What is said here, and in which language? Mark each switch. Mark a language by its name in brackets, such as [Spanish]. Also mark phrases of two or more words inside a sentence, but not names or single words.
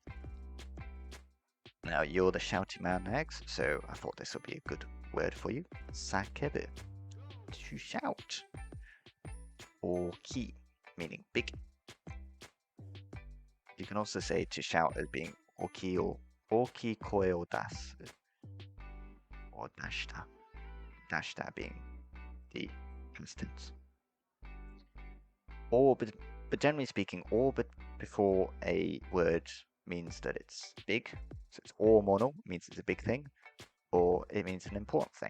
[English] Now you're the shouty man, Nagzz, so I thought this would be a good word for you. Sakebu, to shout. Oki, meaning big. You can also say to shout as being oki or [Japanese] 大きい声を出す, [English] or dashita. Dashita being the past tense. Or, but generally speaking, or but before a word means that it's big. So it's or mono means it's a big thing, or it means an important thing.